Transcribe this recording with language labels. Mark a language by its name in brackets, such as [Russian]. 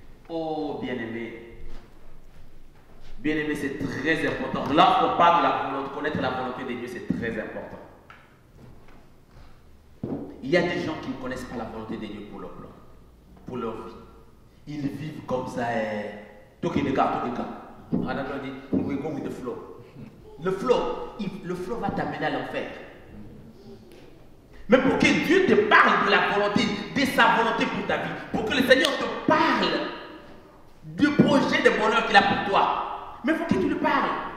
[French] Oh, bien-aimé. Bien-aimé, c'est très important. Lorsqu'on parle de connaître la volonté de Dieu, c'est très important. Il y a des gens qui ne connaissent pas la volonté de Dieu pour leur plan, pour leur vie. Ils vivent comme ça. Toki de gars. On a dit, [English] we go with the flow. [French] Le flow va t'amener à l'enfer. Mais pour que Dieu te parle de la volonté, de sa volonté pour ta vie, pour que le Seigneur te parle du projet de bonheur qu'il a pour toi, mais il faut que tu lui parles.